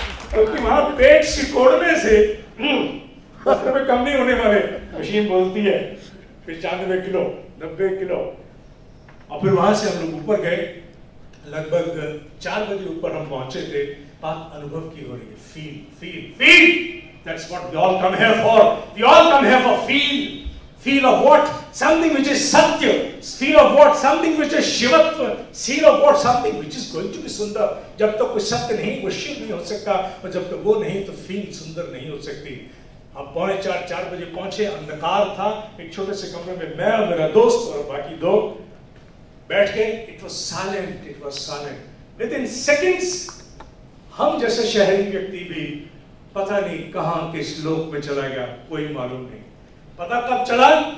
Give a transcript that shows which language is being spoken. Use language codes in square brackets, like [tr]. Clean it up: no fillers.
[hi] क्योंकि वहां पेट सिकोड़ने से पत्थर में कम नहीं होने वाले। मशीन बोलती है 95 किलो 90 किलो। और फिर वहां से हम लोग ऊपर गए, लगभग 4 बजे ऊपर हम पहुंचे थे। बात अनुभव की हो रही है, feel. [en] That's what we all come here for. We all come here for feel of what? Something which is satya. Feel of what? Something which is shivatva. Feel of what? Something which is going to be sundar. [hi] जब तक कोई सत्य नहीं वो शिव नहीं हो सकता, और जब तक वो नहीं तो फील सुंदर नहीं हो सकती। हम 4:45 बजे पहुंचे, अंधकार था। एक छोटे से कमरे में मैं और मेरा दोस्त और बाकी 2 बैठ गए। [en] It was silent. Within seconds [hi] हम जैसे शहरी व्यक्ति भी पता नहीं कहां किस लोक में चला गया, कोई मालूम नहीं। पता कब चला?